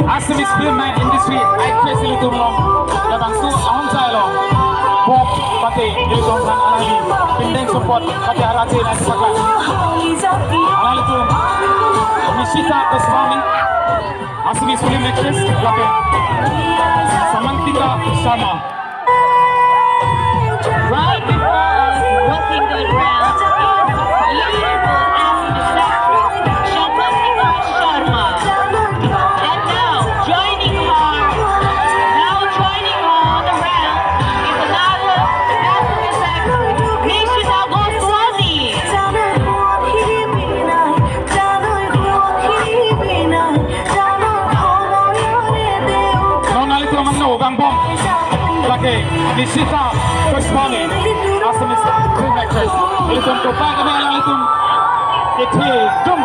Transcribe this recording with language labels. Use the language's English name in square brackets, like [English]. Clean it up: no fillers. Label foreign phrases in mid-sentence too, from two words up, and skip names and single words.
[English] Assamese film industry actress [Karbi] ilitum long labang su ahong sai long pop pati ilitum kan alali pindeng support pati araje na sakla alali tum Nishita Goswami [English] Assamese film actress [Karbi] lape Samantika Sharma. [English] Right before us, walking good round, is beautiful Assamese actress Samantika Sharma. And now joining her on the round is another Assamese actress, Nishita Goswami. [Karbi] Non alito manno bang bom lake Nishita Goswami [English] Assamese film actress [Karbi] ilitum ko pa kami alitum iti dum